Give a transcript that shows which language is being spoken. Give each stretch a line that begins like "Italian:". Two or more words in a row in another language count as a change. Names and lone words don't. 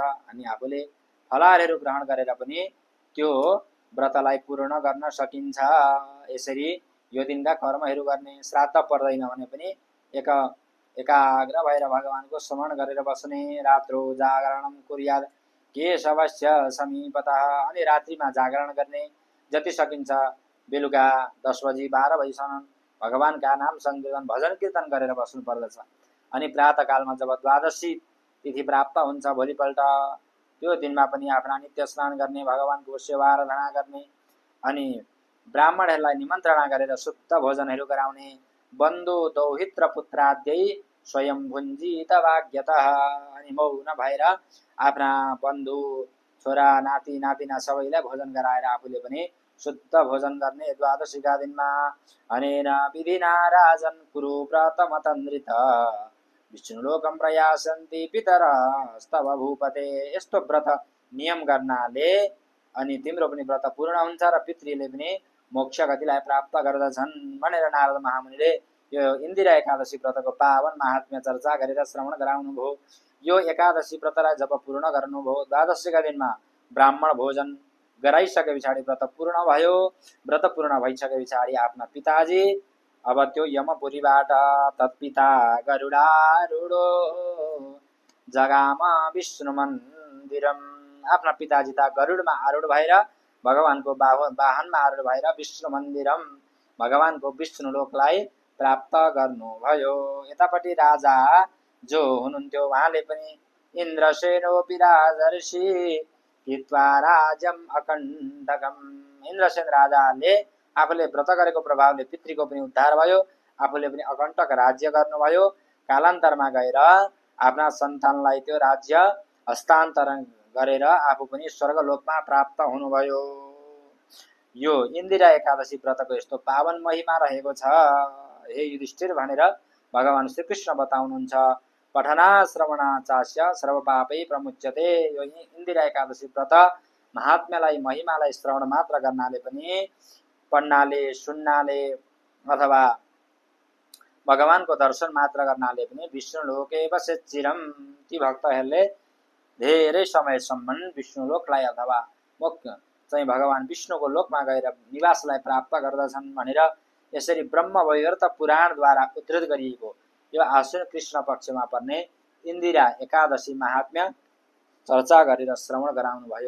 Nepali: अनि आफूले फलाहारहरू ग्रहण गरेर पनि त्यो व्रतलाई पूर्ण गर्न सकिन्छ। यसरी यो दिनका कर्महरू गर्ने। श्राद्ध पर्दैन भने पनि एकाग्र भएर भगवानको स्मरण गरेर बस्ने।
Sanskrit: रात्रौ जागरणम कुर्यात् केशवस्य समीपतः,
Nepali: अनि रात्रिमा जागरण गर्ने, जति सकिन्छ बेलुका 10 बजी 12 बजीसम्म भगवानका नाम संकीर्तन भजन कीर्तन गरेर बस्नु पर्दछ। अनि प्रातःकालमा जब द्वादशी तिथि प्राप्त हुन्छ भोलिपल्ट त्यो दिनमा पनि आफ्ना नित्य स्नान गर्ने, भगवानको सेवा आराधना गर्ने, अनि ब्राह्मणहरूलाई निमन्त्रणा गरेर शुद्ध भोजनहरू गराउने।
Sanskrit: बन्धु दौहित्र पुत्राद्यै स्वयं भुञ्जित भाग्यतः,
Nepali: अनि मौन भएर आफ्ना बन्धु छोरा नाति नातिना सबैलाई भोजन गराएर आफूले पनि शुद्ध भोजन गर्ने द्वादशीका दिनमा।
Sanskrit: अनेन विधिना राजन् कुरु व्रतमतन्द्रित विष्णुलोकं प्रयासन्ति पितरस्तव भूपते।
Nepali: यस्तो व्रत नियम गर्नाले अनि तिम्रो पनि व्रत पूर्ण हुन्छ र पितृले पनि मोक्ष गतिलाई प्राप्त गर्दछन् भनेर नारद महामुनिले यो इन्दिरा एकादशी व्रतको पावन महात्म्य चर्चा गरेर श्रवण गराउनु भयो। यो एकादशी व्रतलाई जब पूर्ण गर्नुभयो द्वादशीका दिनमा ब्राह्मण भोजन गराइसके पछाडि व्रत पूर्ण भयो। व्रत पूर्ण भइसके पछाडि आफ्ना पिताजी अब त्यो यमपुरीबाट
Sanskrit: तत्पिता गरुडारूढो जगाम विष्णु मन्दिरम,
Nepali: आफ्ना पिताजी त गरुडमा आरूढ भएर भगवानको वाहनमा आरूढ भएर
Sanskrit: विष्णु मन्दिरम
Nepali: भगवानको विष्णु लोकलाई प्राप्त गर्नुभयो। यतापट्टि राजा जो हुनुहुन्थ्यो उहाँले पनि
Sanskrit: इन्द्रसेनोपि राजर्षि हित्वा राज्यम अकण्टकम,
Nepali: इन्द्रसेन राजाले आफूले व्रत गरेको प्रभावले पितृको पनि उद्धार भयो, आफूले पनि अकण्टक राज्य गर्नुभयो। कालान्तरमा गएर आफ्ना सन्तानलाई त्यो राज्य हस्तान्तरण गरेर आफू पनि स्वर्गलोकमा प्राप्त हुनुभयो। यो इन्दिरा एकादशी व्रतको यस्तो पावन महिमा रहेको छ हे युधिष्ठिर भनेर भगवान श्रीकृष्ण बताउनुहुन्छ।
Sanskrit: पठना श्रवणा चास्य सर्वपापै प्रमुच्यते।
Nepali: यो इन्दिरा एकादशी व्रत महात्म्यलाई महिमालाई श्रवण मात्र गर्नाले पनि, पढ्नाले सुन्नाले अथवा भगवानको दर्शन मात्र गर्नाले पनि
Sanskrit: विष्णु लोके बसेच्चिरम,
Nepali: ती भक्तहरूले धेरै समयसम्म विष्णु लोकलाई अथवा मोक्ष चाहिँ भगवान विष्णुको लोकमा गएर निवासलाई प्राप्त गर्दछन् भनेर यसरी ब्रह्म वैवर्त पुराणद्वारा उद्धृत गरिएको यो आश्विन कृष्ण पक्षमा पर्ने इन्दिरा एकादशी महात्म्य चर्चा गरेर श्रवण गराउनुभयो।